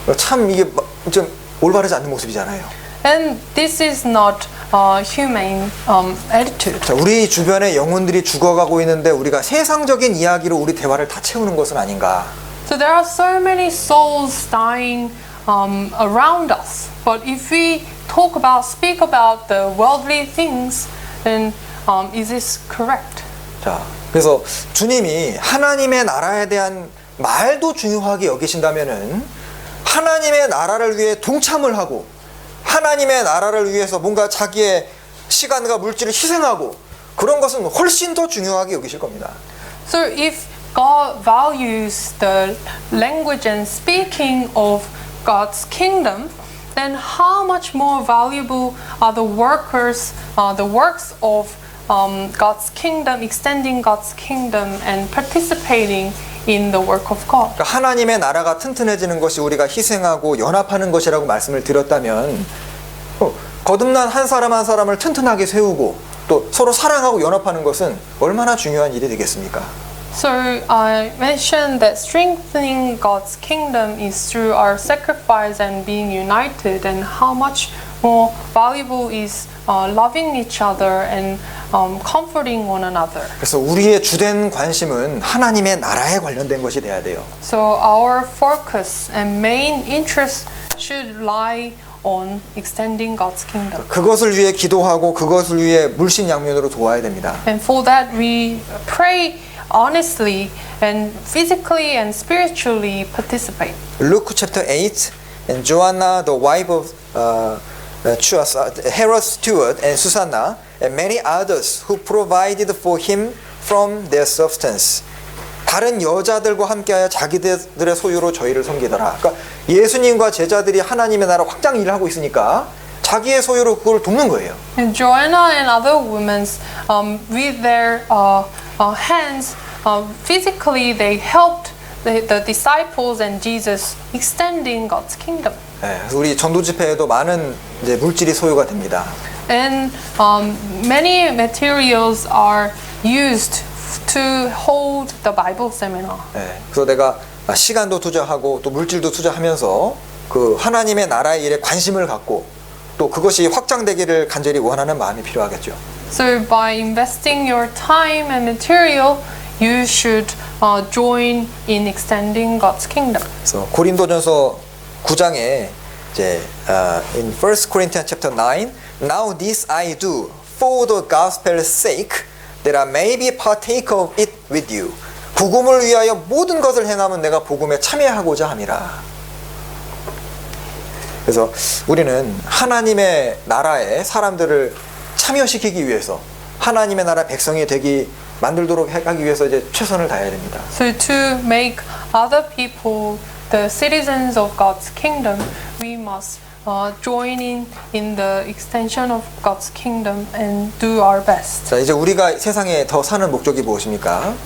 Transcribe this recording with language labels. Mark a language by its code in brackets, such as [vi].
[ko] 참 이게 좀 올바르지 않는 모습이잖아요. [en] And this is not humane attitude. [ko] 자, 우리 주변에 영혼들이 죽어가고 있는데 우리가 세상적인 이야기로 우리 대화를 다 채우는 것은 아닌가. [en] So there are so many souls dying around us. But if we speak about the worldly things, then is this correct? [ko] 자, 그래서 주님이 하나님의 나라에 대한 말도 중요하게 여기신다면은 하나님의 나라를 위해 동참을 하고 하나님의 나라를 위해서 뭔가 자기의 시간과 물질을 희생하고 그런 것은 훨씬 더 중요하게 여기실 겁니다. [en] So if God values the language and speaking of God's kingdom, then how much more valuable are the works of God's kingdom, extending God's kingdom and participating in the work of God. [ko] 그러니까 하나님의 나라가 튼튼해지는 것이 우리가 희생하고 연합하는 것이라고 말씀을 드렸다면 거듭난 한 사람 한 사람을 튼튼하게 세우고 또 서로 사랑하고 연합하는 것은 얼마나 중요한 일이 되겠습니까? [en] So I mentioned that strengthening God's kingdom is through our sacrifice and being united, and how much more valuable is loving each other and comforting one another. [ko] 그래서 우리의 주된 관심은 하나님의 나라에 관련된 것이 돼야 돼요. [en] So our focus and main interest should lie on extending God's kingdom. [ko] 그것을 위해 기도하고 그것을 위해 물신양면으로 도와야 됩니다. [en] And for that we pray honestly and physically and spiritually participate. Luke chapter 8, and Joanna, the wife of Herod's steward, and Susanna, and many others who provided for him from their substance. [ko] 다른 여자들과 함께하여 자기들의 소유로 저희를 섬기더라. 그러니까 예수님과 제자들이 하나님의 나라 확장 일을 하고 있으니까 자기의 소유로 그걸 돕는 거예요. [en] And Joanna and other women, with their hands, physically they helped the disciples and Jesus extending God's kingdom. [ko] 네, 그래서 우리 전도 집회에도 많은 이제 물질이 소유가 됩니다. [en] And many materials are used to hold the Bible seminar. [ko] 네, 그래서 내가 시간도 투자하고 또 물질도 투자하면서 그 하나님의 나라의 일에 관심을 갖고 또 그것이 확장되기를 간절히 원하는 마음이 필요하겠죠. [en] So by investing your time and material, you should join in extending God's kingdom. [ko] 그래서 고린도전서 9장에 이제 [en] in 1 Corinthians chapter 9, now this I do for the gospel's sake, that I may be partaker of it with you. [ko] 복음을 위하여 모든 것을 행하면 내가 복음에 참여하고자 함이라. 그래서 우리는 하나님의 나라에 사람들을 참여시키기 위해서 하나님의 나라 백성이 되기 만들도록 하기 위해서 이제 최선을 다해야 됩니다. [en] So to make other people the citizens of God's kingdom, we must join in the extension of God's kingdom and do our best. [ko] 자, 이제 우리가 세상에 더 사는 목적이 무엇입니까?